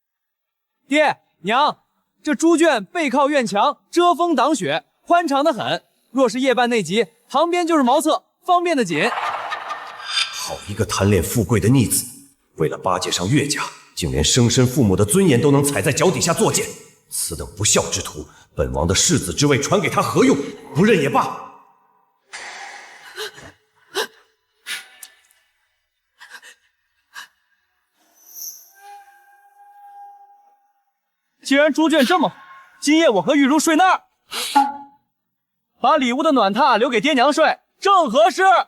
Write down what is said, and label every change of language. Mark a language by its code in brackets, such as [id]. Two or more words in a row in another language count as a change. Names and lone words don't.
[zh] 爹娘，這豬圈背靠院牆，遮風擋雪，寬敞得很， 若是夜半內急，旁邊就是茅廁，方便的緊。好一個貪戀富貴的逆子，為了巴結上岳家，竟連生身父母的尊嚴都能踩在腳底下作踐。此等不孝之徒，本王的世子之位傳給他何用？不認也罷。既然猪圈這麼好，今夜我和玉茹睡那兒，把里屋的暖榻留給爹娘睡，正合適。